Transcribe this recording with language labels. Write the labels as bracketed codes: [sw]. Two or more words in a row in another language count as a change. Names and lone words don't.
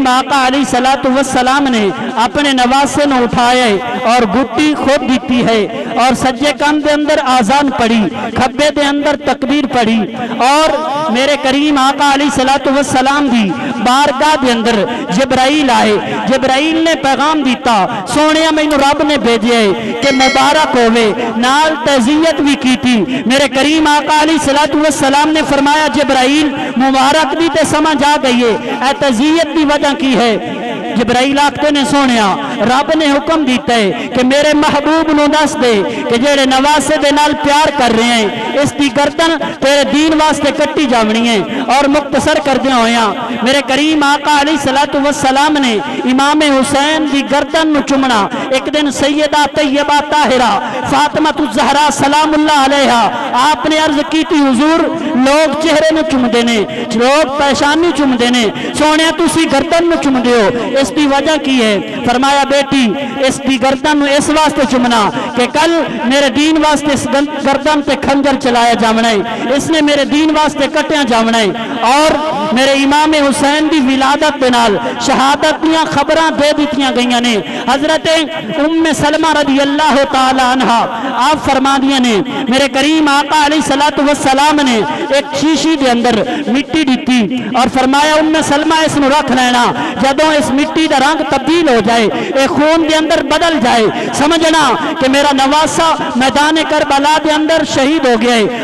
[pa] آقا علیہ السلام نے اپنے نواسے نو اٹھایا اور گھٹی خود دیتی ہے اور سجے کان دے اندر آزان پڑھی، کھبے دے اندر تکبیر پڑھی، اور میرے کریم آقا علیہ السلام دی بارگاہ دے اندر جبرائیل آئے، جبرائیل نے پیغام دیتا سونیا میں رب نے بھیجے کہ مبارک ہوئے، نال تعزیت بھی کی تھی۔ میرے کریم آقا علیہ السلام نے فرمایا جبرائیل مبارک بھی تے سمجھ آ گئی ہے، اے تعزیت دی وجہ کی ہے؟ جبرائیل آکھتے نے سونیا رب نے حکم دیتا ہے کہ میرے محبوب نو دس دے کہ جڑے نواسے دے نال پیار کر رہے ہیں اس دی گردن تیرے دین واسطے کٹی جاونی ہے۔ اور مختصر کر دیا ہویا میرے کریم آقا علیہ السلام نے امام حسین دی گردن نو چمنا، ایک دن سیدہ طیبہ طاہرہ فاطمہ الزہرا سلام اللہ علیہا آپ نے عرض کی تھی حضور لوگ چہرے نو چم دینے، لوگ پیشانی چم دینے، سونے تسی گردن نو چم دیو، اس اس دی وجہ کی ہے؟ فرمایا بیٹی اس دی گردن اس واسطے چمنا کہ کل میرے دین واسطے اس گردن تے خنجر چلایا جامنا ہے، اس نے میرے دین واسطے کٹیا جامنا ہے، اور میرے امام حسین دی ولادت دے نال شہادت دیاں خبراں دے دتیاں گئیاں نے۔ حضرت ام سلمہ رضی اللہ تعالی عنہا آپ فرما دیا نے میرے کریم آقا علیہ الصلوۃ والسلام نے ایک شیشی دے اندر مٹی دیتی اور فرمایا ام سلمہ اس نو رکھ لینا، جدوں اس مٹی دا رنگ تبدیل ہو جائے، اے خون دے اندر بدل جائے، سمجھنا کہ میرا نواسا میدان کربلا دے اندر شہید ہو گیا ہے۔